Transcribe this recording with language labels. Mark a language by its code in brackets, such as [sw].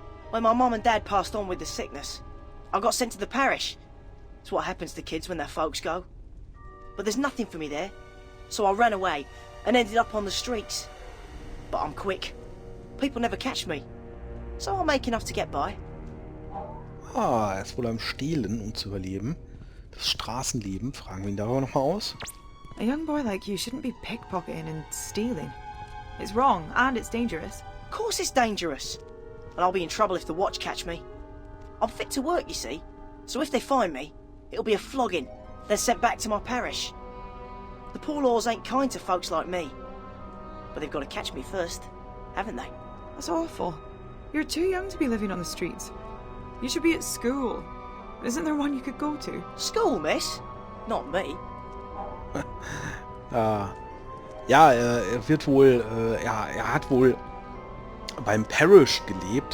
[en] When my mum and dad passed on with the sickness, I got sent to the parish. It's what happens to kids when their folks go. But there's nothing for me there, so I ran away and ended up on the streets. But I'm quick. People never catch me, so I'll make enough to get by. [de] Er ist wohl am Stehlen, um zu überleben. Das Straßenleben, fragen wir ihn darüber nochmal aus. [en] A young boy like you shouldn't be pickpocketing and stealing. It's wrong, and it's dangerous. Of course it's dangerous. And I'll be in trouble if the watch catch me. I'm fit to work, you see. So if they find me, it'll be a flogging, then sent back to my parish. The poor laws ain't kind to folks like me. But they've got to catch me first, haven't they? That's awful. You're too young to be living on the streets. You should be at school. Isn't there one you could go to? School, miss? Not me. [de] Er wird wohl, er hat wohl beim Parish gelebt.